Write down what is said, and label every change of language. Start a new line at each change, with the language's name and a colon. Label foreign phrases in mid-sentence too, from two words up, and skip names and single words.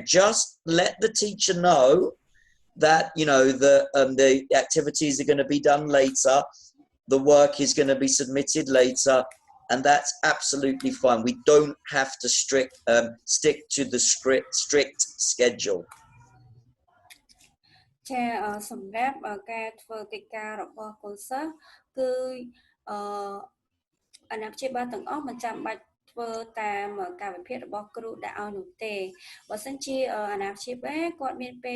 English: Just let the teacher know that, you know, the activities are going to be done later, the work is going to be submitted later, and that's absolutely fine. We don't have to stick to the strict schedule.
Khmer: ចាសម្រាប់ការធ្វើកិច្ចការរបស់កូនសិស្សគឺអាណាព្យាបាលទាំងអស់មិនចាំបាច់ធ្វើតាមការវិភាគរបស់គ្រូដាក់ឲ្យនោះទេបើសិនជាអាណាព្យាបាលគាត់មានពេល